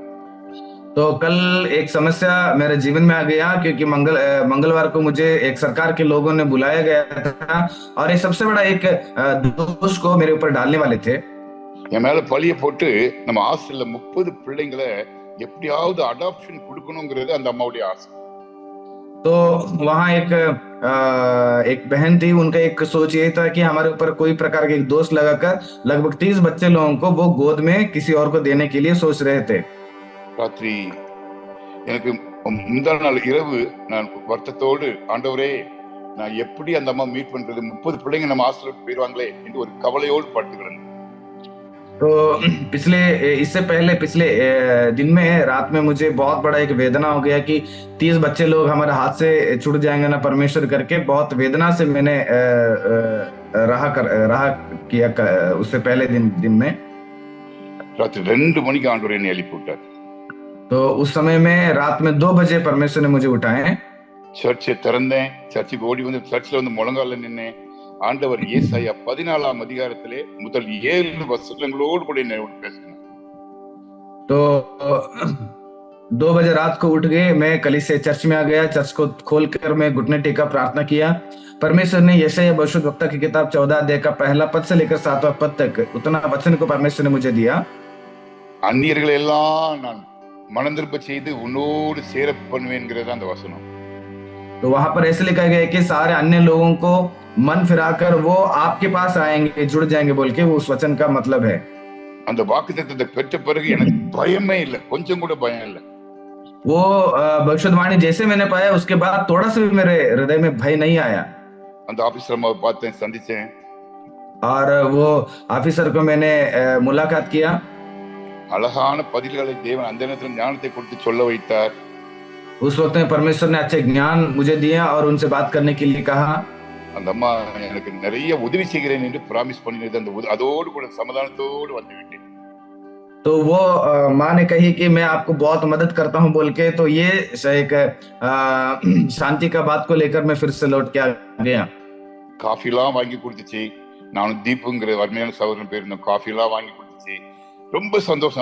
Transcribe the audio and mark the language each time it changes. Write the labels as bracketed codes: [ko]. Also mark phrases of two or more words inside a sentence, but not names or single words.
[hi] तो कल एक समस्या मेरे जीवन में आ गया, क्योंकि मंगलवार को मुझे एक सरकार के लोगों ने बुलाया गया था और ये सबसे बड़ा एक दोष को मेरे ऊपर डालने वाले थे। [ta] என் மேல பழிய போட்டு நம்ம ஹாஸ்டல்ல 30 பிள்ளைங்களை எப்படியாவது அடாப்ஷன் கொடுக்கணுங்கிறது அந்த அம்மாவுடைய ஆசை। [hi] तो वहाँ एक बहन थी, उनका एक सोच ये था कि हमारे ऊपर कोई प्रकार के दोष लगाकर लगभग 30 बच्चे लोगों को वो गोद में किसी और को देने के लिए सोच रहे थे। [ta] ராத்திரி எனக்கு முந்தா நாள் இரவு நான் வருத்தத்தோடு, ஆண்டவரே நான் எப்படி அந்த அம்மா மீட் பண்றது, 30 பிள்ளைங்க நம்ம ஹாஸ்டலுக்கு போயிடுவாங்களே என்று ஒரு கவலையோடு படுத்துக்கிறேன்। [hi] तो इससे पहले पिछले दिन में रात में मुझे बहुत बड़ा एक वेदना हो गया कि 30 बच्चे लोग हमारे हाथ से छूट जाएंगे ना परमेश्वर करके, बहुत वेदना से मैंने रहा किया उससे पहले दिन में। [ta] ராத்திரி 2 மணிக்கு ஆண்டவர் என்னை எழுப்பி விட்டார்। [hi] तो उस समय में रात में 2 बजे परमेश्वर ने मुझे उठाए। [ta] சர்ச்சை திறந்தேன். சர்ச்சுக்கு ஓடி வந்து சர்ச்சில் வந்து முழங்கால நின்னேன். ஆண்டவர் ஏசாயா 14ஆம் அதிகாரத்திலே முதல் 7 வசனங்களோடு கூட என்னோடு பேசினார். [hi] तो 2 बजे रात को उठ गए, मैं कलीसिया चर्च में आ गया। चर्च को खोलकर मैं घुटने टेका, प्रार्थना किया। परमेश्वर ने यशायाह भविष्यद्वक्ता की किताब 14 अध्याय का पहला पद से लेकर 7वां पद तक उतना वचन को परमेश्वर ने मुझे दिया। [ta] அந்நியர்களை எல்லாம் நான் மனம் திரும்ப செய்து உன்னோடு சேர பண்ணுவேன்ங்கிறது அந்த வசனம். [hi] तो वहां पर ऐसे लिखा गया है कि सारे अन्य लोगों को मन फिराकर वो आपके पास आएंगे, जुड़ जाएंगे बोल के उस वचन का मतलब है। [ta] அந்த வாக்குத்தத்தத்தை பெற்ற பிறகு எனக்கு பயமே இல்லை, கொஞ்சம் கூட பயம் இல்லை. [hi] वो भविष्यवाणी जैसे मैंने पाया उसके बाद थोड़ा सा भी मेरे हृदय में भय नहीं आया। [ta] அந்த ஆபீசர் அம்மாவை பார்த்தேன், சந்திச்சேன். [hi] और वो ऑफिसर को मैंने मुलाकात किया। [ta] அழகான பதில்களை தேவன் அந்த நேரத்தில் ஞானத்தை கொடுத்து சொல்ல வைத்தார். [hi] उस वक्त में परमेश्वर ने अच्छे ज्ञान मुझे दिया और उनसे बात करने के लिए कहा। [ta] அந்த அம்மா எனக்கு நிறைய உதவி செய்கிறேன் என்று ப்ராமிஸ் பண்ணினது, அந்த அதோடு கூட சமாதானத்தோடு வந்து விட்டேன். [hi] तो वो माँ ने कही कि मैं आपको बहुत मदद करता हूँ बोल के, तो ये एक शांति का बात को लेकर मैं फिर से लौट के आ गया। [ta] காஃபிலாம் வாங்கி கொடுத்துச்சு. நானும் தீப்புங்கிற அருமையான சகோதரன் போயிருந்தோம். காஃபிலாம் வாங்கி கொடுத்துச்சு. ரொம்ப சந்தோஷம்.